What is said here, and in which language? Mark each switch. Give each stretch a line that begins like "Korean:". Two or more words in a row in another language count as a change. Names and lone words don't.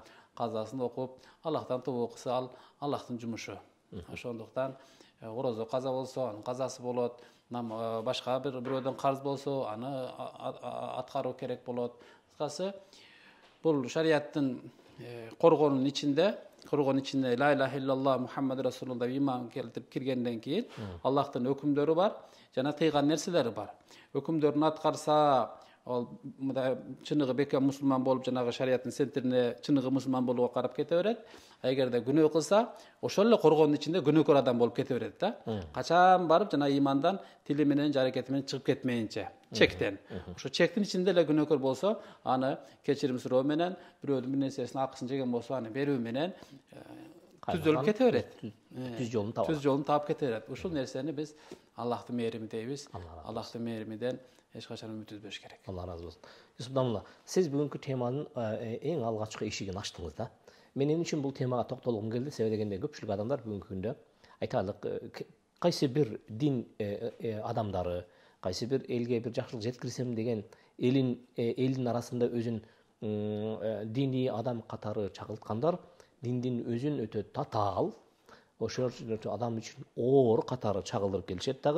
Kyrgyz: Казасын окуп, Аллахтан тобо окуса, ал Аллахтын жумушу. Ошондуктан орозо каза болсо, анын казасы болот. Башка бирөөдөн карз болсо, аны аткаруу керек болот. Кыскасы, бул шариаттын коргонун ичинде
Arabic: لا إله إلا الله محمد رسول الله
Kyrgyz: иман келтирип киргенден кийин Аллахтын өкүмдөрү бар, жана тыйган нерселери бар. Өкүмдөрүн аткарса, ал чыныгы бекем мусулман болуп, жанагы шариаттын сентирине чыныгы мусулман болууга карап кете берет. Эгерде күнөө кылса, ошол эле коргоонун ичинде күнөөкөр адам болуп кете берет да. Качан барып жана имандан тили менен, жаракети менен чыгып кетмейинче, чектен. Ошо чектин ичинде эле күнөөкөр болсо, аны кечирим суроо менен, бирөөдүн бир нерсесин акысын жеген болсо, аны берүү менен түзөлүп кете берет. Түз жолун таап кете берет. Ушул нерсени биз Аллахтын мээрими дейбиз. Аллахтын мээримиден эч качан үмүт үзбөш керек.
Turkish: Allah razı olsun.
Kyrgyz: Yusuf Damla, siz бүгүнкү теманын эң алгачкы эшигин ачтыңыз да. Мен эмне үчүн бул темага токтолгум келди? Себеби дегенде көпчүлүк адамдар бүгүнкү күндө айтайлык кайсы бир дин адамдары, кайсы бир элге бир жакшылык жеткирсем деген элдин арасында өзүн диний адам катары чагылткандар, диндин өзүн өтө татаал, ошол адам үчүн оор катары чагылдырып келишет дагы.